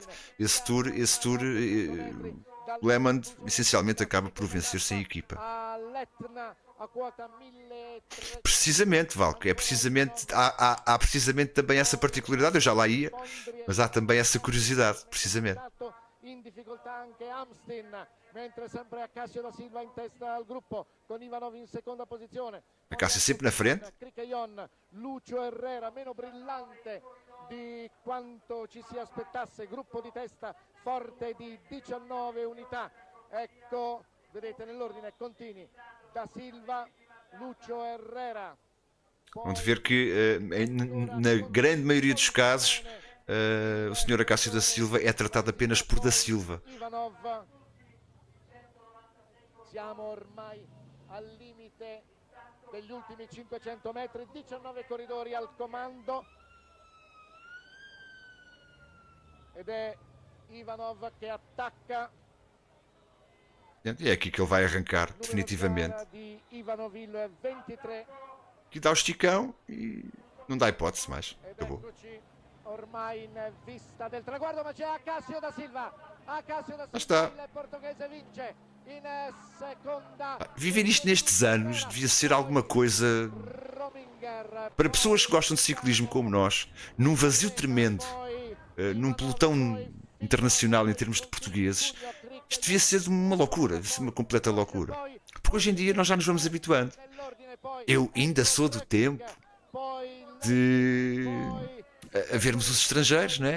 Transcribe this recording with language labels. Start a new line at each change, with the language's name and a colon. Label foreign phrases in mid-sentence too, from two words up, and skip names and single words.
Portuguese: Esse tour LeMond essencialmente acaba por vencer sem equipa. Precisamente, Valco, há precisamente também essa particularidade. Eu já lá ia, mas há também essa curiosidade, precisamente.
Italian: In difficoltà anche Amstin, mentre sempre Acácio da Silva in testa al gruppo con Ivanov in seconda posizione.
Portuguese: Acácio sempre na frente.
Italian: Lucio Herrera meno brillante di quanto ci si aspettasse, gruppo di testa forte di 19 unità. Ecco, vedete nell'ordine Contini, da Silva, Lucio Herrera.
Portuguese: Vamos ver que na grande maioria dos casos o Sr. Acácio da Silva é tratado apenas por da Silva.
Italian: Siamo ormai al limite degli ultimi 500 metri, 19 corridori al comando ed è Ivanov che attacca.
Portuguese: E é aqui que ele vai arrancar, definitivamente. Aqui dá o esticão e não dá hipótese mais. Acabou.
Italian: Ormai in vista del traguardo, ma c'è Acasio da Silva. Acasio da Silva,
Portuguese: Está.
Italian: il portoghese vince in seconda.
Portuguese: Viver isto nestes anos devia ser alguma coisa para pessoas que gostam de ciclismo como nós, num vazio tremendo, num pelotão internacional em termos de portugueses. Isto devia ser uma loucura, devia ser uma completa loucura. Porque hoje em dia nós já nos vamos habituando. Eu ainda sou do tempo de a vermos os estrangeiros, não é?